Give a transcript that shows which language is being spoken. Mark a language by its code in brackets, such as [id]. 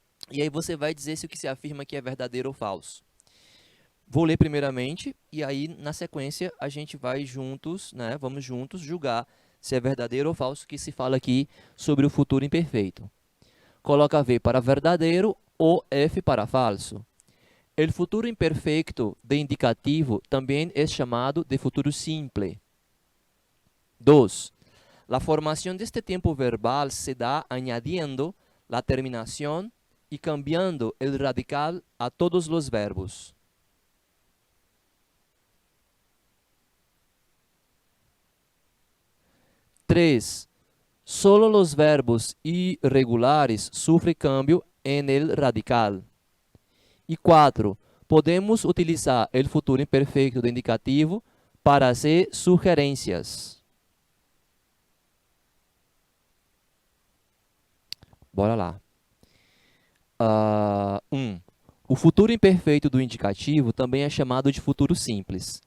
[pt] E aí você vai dizer se o que se afirma aqui é verdadeiro ou falso. Vou ler primeiramente, e aí, na sequência, a gente vai juntos, né, vamos juntos julgar se é verdadeiro ou falso o que se fala aqui sobre o futuro imperfeito. Coloca V para verdadeiro ou F para falso. O futuro imperfeito de indicativo também é chamado de futuro simple. 2. [es] La formación de este tiempo verbal se da añadiendo la terminación y cambiando el radical a todos los verbos. 3. Solo los verbos irregulares sufren cambio en el radical. [pt] E 4. Podemos utilizar o futuro imperfeito do indicativo para hacer sugerências. Bora lá. 1. O futuro imperfeito do indicativo também é chamado de futuro simples.